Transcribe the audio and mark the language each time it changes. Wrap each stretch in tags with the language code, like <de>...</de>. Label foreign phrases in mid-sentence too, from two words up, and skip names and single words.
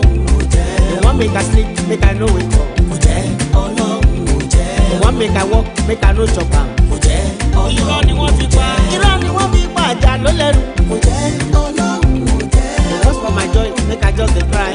<pcm>They want make I sleep, make I no wake up.</pcm> <yo>Kò jẹ́ Ọlọ́run ló jẹ́.</yo> <pcm>They want make I walk, make I no chop am.</pcm> <yo>Kò jẹ́ Ọlọ́run. Irọ́ ni wọ́n fi pa. Irọ́ ni wọ́n fi pa àjà ló lẹ́rù. Kò jẹ́ Ọlọ́run ló jẹ́.</yo> <pcm>They want for my joy, make I just dey cry.</pcm>